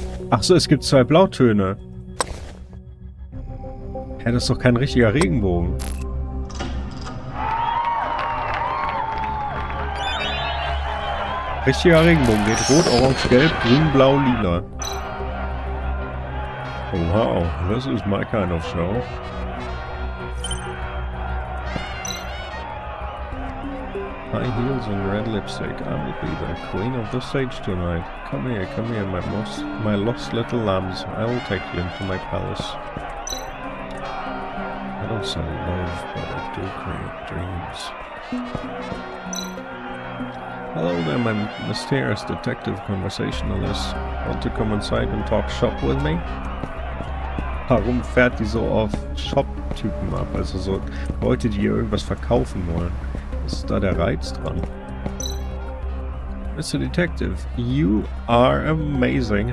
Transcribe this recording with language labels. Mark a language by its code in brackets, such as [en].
[de] Ach so, es gibt zwei Blautöne. Hä, das ist doch kein richtiger Regenbogen. Richtiger Regenbogen geht rot, orange, gelb, grün, blau, lila. [en] Oh, wow, this is my kind of show. High heels and red lipstick. I will be the queen of the stage tonight. Come here, my lost little lambs. I will take you into my palace. I don't sell love, but I do create dreams. Hello there, my mysterious detective conversationalist. Want to come inside and talk shop with me? [de] Warum fährt die so auf Shop-Typen ab? Also so Leute, die ihr irgendwas verkaufen wollen. Was ist da der Reiz dran? Mr. [en] Detective, you are amazing.